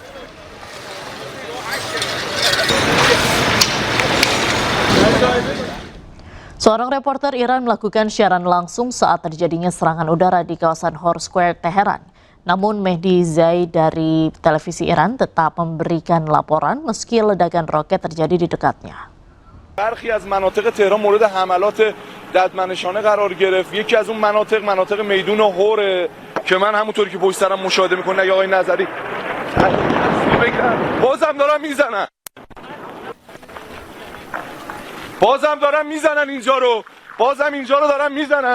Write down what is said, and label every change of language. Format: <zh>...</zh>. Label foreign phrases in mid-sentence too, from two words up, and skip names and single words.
<id>Seorang reporter Iran melakukan siaran langsung saat terjadinya serangan udara di kawasan Hor Square, Teheran. Namun Mehdi Zaid dari televisi Iran tetap memberikan laporan meski ledakan roket terjadi di dekatnya.</id> <fa>برخی از مناطق تهران مورد حملات ددمنشانه قرار گرفت. یکی از اون مناطق میدون هوره که من همونطوری که پشت سرم مشاهده میکنه آقای نظری بازم دارن میزنن اینجا رو، بازم اینجا رو دارن میزنن.</fa>